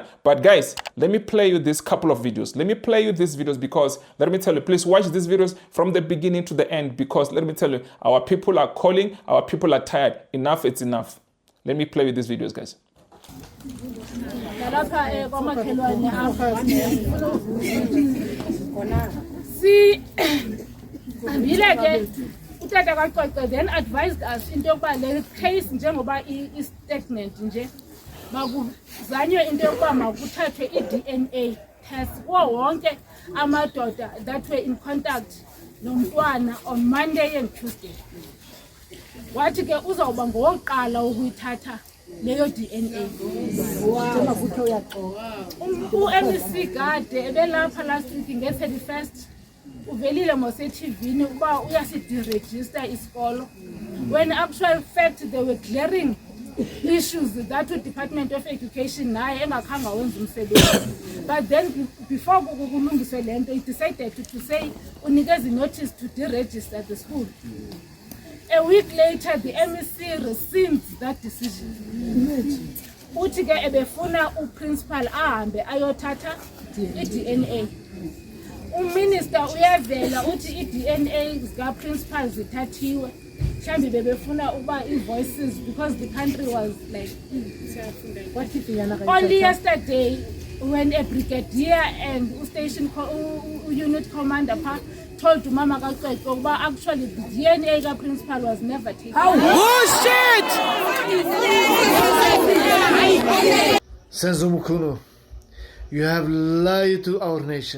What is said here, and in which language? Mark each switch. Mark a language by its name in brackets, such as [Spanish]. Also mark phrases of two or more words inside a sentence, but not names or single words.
[English] But guys, let me play you this couple of videos. Let me play you these videos, because let me tell you, please watch these videos from the beginning to the end, because let me tell you, our people are calling, our people are tired. Enough, it's enough. Let me play you these videos, guys. See, [Xhosa] utata kaCwecwe [English] then advised us into [Xhosa] yokuba le case njengoba i-stagnant nje makuzanywe into yokuba makuthathwe i- [English] DNA test [Xhosa] kuwo wonke amadoda [English] that were in contact [Xhosa] nomntwana [English] on Monday and Tuesday. [Xhosa] Wathi ke uzawuba ngowokuqala ukuyithatha leyo DNA. Njengakuthe uyaxoxa. U-MEC kade ebelapha [English] last week [Xhosa] nge-31st uvelile ngose-TV ukuba uyasideregister isikolo. [English] When actual fact they were clearing issues that the Department of Education [Xhosa] naye engakhange wenza umsebenzi. [English] But then before [Xhosa] kulungiswe le nto, [English] he decided to say unikeza notice to deregister the school. A week later, the MEC rescinds that decision. [Xhosa] Uthi ke ebefuna uprincipal ahambe ayothatha i-DNA. Uminister uyavela uthi i-DNA zika principal zithathiwe. Mhlambi bebefuna ukuba [English] voices because the country was like only yesterday when a brigadier and station unit commander told to Mama Cwecwe actually the DNA ka principal was never taken. Bullshit! Senzo Mchunu, you have lied to our nation.